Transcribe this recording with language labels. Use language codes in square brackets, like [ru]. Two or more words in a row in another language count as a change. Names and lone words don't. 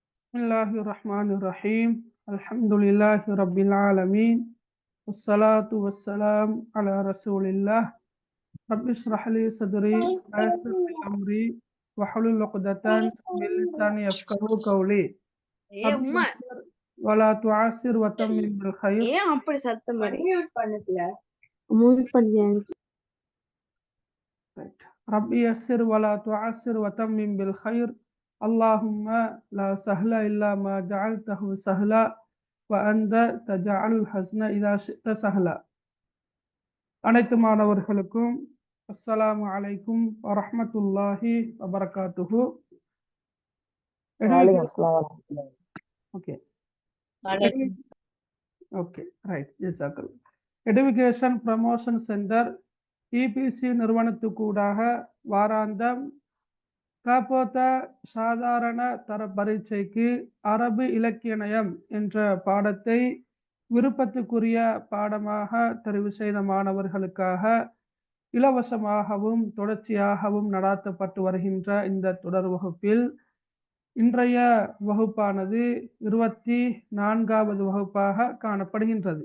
[ar] بسم الله الرحمن الرحيم الحمد لله رب العالمين. والصلاة والسلام على رسول الله. رب اشرح لي صدري ويسر لي أمري واحلل عقدة من لساني يفقهوا قولي. ஏ Rabbi [ta] உம்மா [ar] يسر ولا تعسر وتمم بالخير. [ta] ஏன் அப்படி சத்தம் போடு? மூவ் பண்ணியாங்க. [ar] رب يسر ولا تعسر وتمم بالخير. اللهم لا سهل إلا ما جعلته سهلا وأنت تجعل الحزن إذا شئت سهلا. [ta] அனைத்து மாணவர்களுக்கும் [ar] السلام عليكم ورحمة الله وبركاته. [en] okay okay right. ஜஸாக்கல்லாஹ். [ta] எடுகேஷன் ப்ரமோஷன் சென்டர் இபிசி நிறுவனத்துக்கூடாக வாராந்தம் காப்போத்த சாதாரண தர பரீட்சைக்கு அரபு இலக்கிய நயம் என்ற பாடத்தை விருப்பத்துக்குரிய பாடமாக தெரிவு செய்த மாணவர்களுக்காக இலவசமாகவும் தொடர்ச்சியாகவும் நடாத்தப்பட்டு வருகின்ற இந்த தொடர் வகுப்பில் இன்றைய வகுப்பானது 24வது வகுப்பாக காணப்படுகின்றது.